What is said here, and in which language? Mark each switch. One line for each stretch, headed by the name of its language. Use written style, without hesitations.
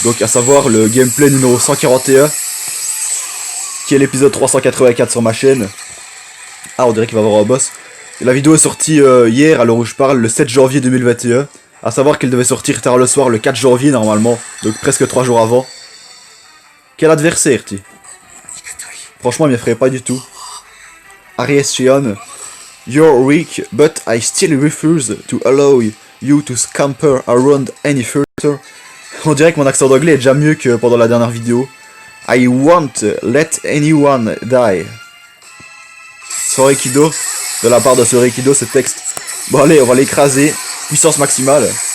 French: Donc à savoir le gameplay numéro 141. Qui est l'épisode 384 sur ma chaîne. Ah, on dirait qu'il va y avoir un boss. Et la vidéo est sortie hier à l'heure où je parle, le 7 janvier 2021. À savoir qu'elle devait sortir tard le soir, le 4 janvier normalement. Donc presque 3 jours avant. Quel adversaire, tu? Franchement, il m'effraie pas du tout. Aries Shion.
English: You're weak, but I still refuse to allow you to scamper around any further.
French: On dirait que mon accent d'anglais est déjà mieux que pendant la dernière vidéo.
English: I won't let anyone die.
French: Sorikido, de la part de Sorikido, ce texte. Bon allez, on va l'écraser. Puissance maximale.